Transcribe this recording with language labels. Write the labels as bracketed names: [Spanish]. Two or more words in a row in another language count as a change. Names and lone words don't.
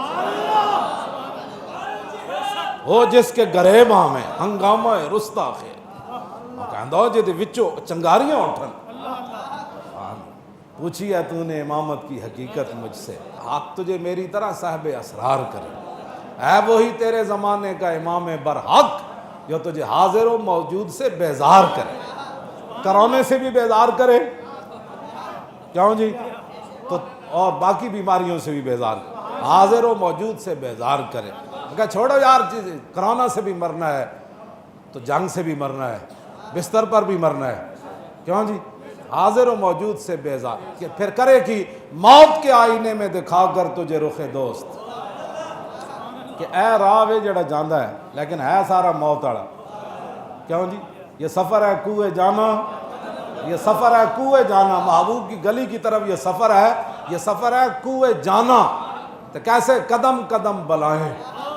[Urdu] وہ جس کے گریباں میں ہنگامہ رستا خیر. [Punjabi] کہندا جے دے وچوں چنگاریاں اٹھن [Urdu] پوچھی ہے تو نے امامت کی حقیقت مجھ سے, حق تجھے میری طرح صاحب اسرار کرے. اے وہی تیرے زمانے کا امام برحق جو تجھے حاضر و موجود سے بیزار کرے, کرونے سے بھی بیزار کرے. کیوں جی تو اور باقی بیماریوں سے بھی بیزار کرے, حاضر و موجود سے بیزار کرے. کہا چھوڑو یار چیزیں, کرونا سے بھی مرنا ہے تو جنگ سے بھی مرنا ہے بستر پر بھی مرنا ہے. کیوں جی حاضر و موجود سے بیزار. کہ پھر کرے کہ موت کے آئینے میں دکھا کر تجھے رخ دوست کہ [Punjabi] اے راہ وے جڑا جاندا ہے لیکن ہے سارا موت والا. [Urdu] کیوں جی یہ سفر ہے کوہ جانا, یہ سفر ہے کوہ جانا. محبوب کی گلی کی طرف یہ سفر ہے کوہ جانا. تو کیسے قدم قدم بلائیں